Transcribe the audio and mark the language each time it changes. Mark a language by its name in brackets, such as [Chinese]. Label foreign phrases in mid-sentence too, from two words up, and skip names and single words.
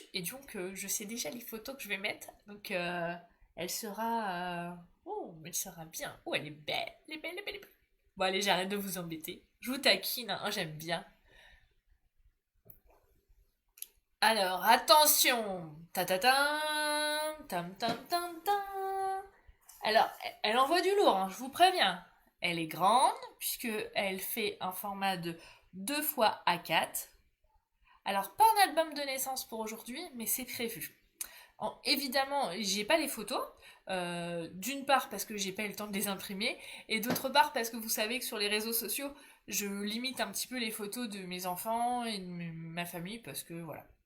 [French] Et donc, je sais déjà les photos que je vais mettre. Donc, elle sera... oh, elle sera bien. Oh, elle est belle. Elle est belle, elle est belle, elle est belle. Bon, allez, j'arrête de vous embêter. Je vous taquine, hein, j'aime bien. Alors, attention! Ta ta ta tam tam tam tam. Alors, elle envoie du lourd, hein, je vous préviens. Elle est grande, puisque elle fait un format de 2 fois A4. Alors, pas un album de naissance pour aujourd'hui, mais c'est prévu. Évidemment, j'ai pas les photos. D'une part parce que j'ai pas eu le temps de les imprimer, et d'autre part parce que vous savez que sur les réseaux sociaux, je limite un petit peu les photos de mes enfants et de ma famille, parce que voilà.